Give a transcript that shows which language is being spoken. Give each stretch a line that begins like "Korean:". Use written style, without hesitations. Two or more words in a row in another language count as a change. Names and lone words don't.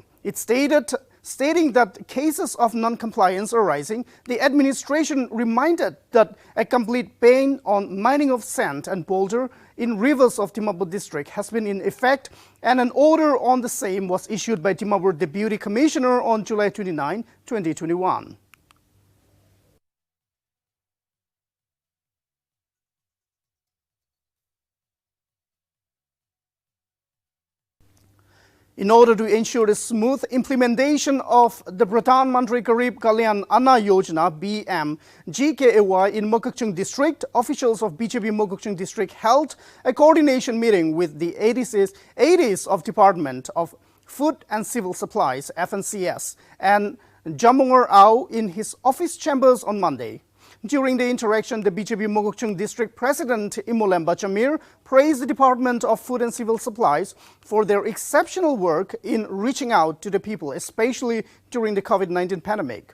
English: It stating that cases of non-compliance arising, the administration reminded that a complete ban on mining of sand and boulder in rivers of Dimapur district has been in effect, and an order on the same was issued by Dimapur Deputy Commissioner on July 29, 2021. In order to ensure the smooth implementation of the Pradhan Mantri Garib Kalyan Anna Yojana (BM) GKAY in Mokokchung district, officials of BJP Mokokchung district held a coordination meeting with the ADs of Department of Food and Civil Supplies (FNCS) and Jamungar Au in his office chambers on Monday. During the interaction, the BJP Mokokchung District President Imolemba Chamir praised the Department of Food and Civil Supplies for their exceptional work in reaching out to the people, especially during the COVID-19 pandemic.